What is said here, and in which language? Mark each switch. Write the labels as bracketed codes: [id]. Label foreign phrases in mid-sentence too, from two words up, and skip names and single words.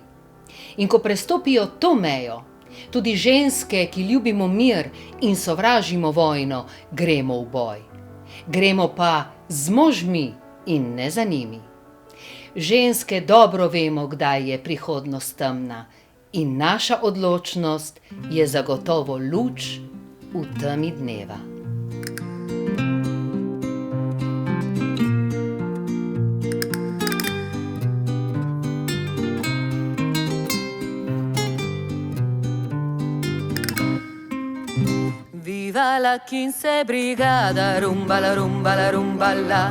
[sl] In ko prestopijo to mejo, tudi ženske, ki ljubimo mir in sovražimo vojno, gremo v boj. Gremo pa z možmi in ne za njimi. Ženske dobro vemo, kdaj je prihodnost temna, in naša odločnost je zagotovo luč v temi dneva. [es] Viva la 15 brigada, rumba la rumba la rumba la.